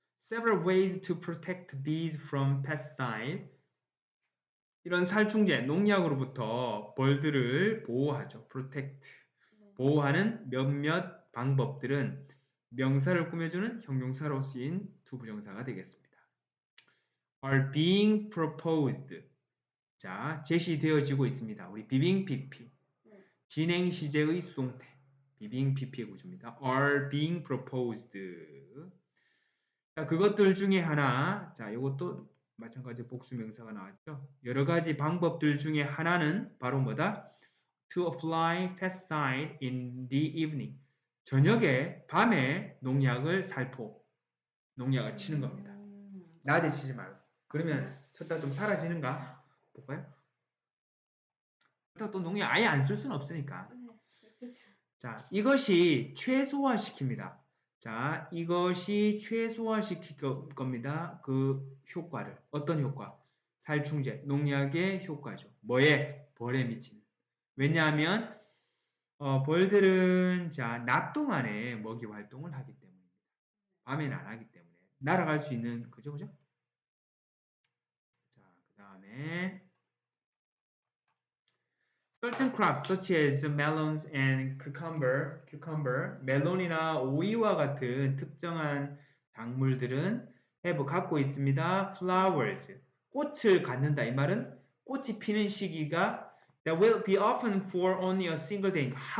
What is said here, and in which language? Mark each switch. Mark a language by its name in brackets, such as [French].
[English] Several ways to protect bees from pesticide. [Korean] 이런 살충제, 농약으로부터 벌들을 보호하죠. [English] protect. [Korean] 보호하는 몇몇 방법들은 명사를 꾸며주는 형용사로 쓰인 두 부정사가 되겠습니다. [English] are being proposed. [Korean] 자, 제시되어지고 있습니다. 우리 비빙 PP. 진행 시제의 수동태. 비빙 PP의 구조입니다. [English] are being proposed. [Korean] 자, 그것들 중에 하나, 자, 이것도 마찬가지 복수 명사가 나왔죠. 여러 가지 방법들 중에 하나는 바로 뭐다? [English] To apply pesticide in the evening. [Korean] 저녁에, 밤에 농약을 농약을 치는 겁니다. 낮에 치지 말고. 그러면 쳤다 좀 사라지는가? 볼까요? 또 농약 아예 안 쓸 수는 없으니까. 자, 이것이 최소화시킵니다. 자, 이것이 최소화시킬 겁니다. 그 효과를. 어떤 효과? 살충제, 농약의 효과죠. 뭐에? 벌에 미치는. 왜냐하면 벌들은 자, 낮 동안에 먹이 활동을 하기 때문입니다. 밤에는 안 하기 때문에. 날아갈 수 있는 그죠? 자, 그 다음에 [English] Certain crops such as melons and cucumber, [Korean] 멜론이나 오이와 같은 특정한 작물들은 [English] have [Korean] 갖고 있습니다. flowers, 꽃을 갖는다. 이 말은 꽃이 피는 시기가 [English] that will be often for only a single day.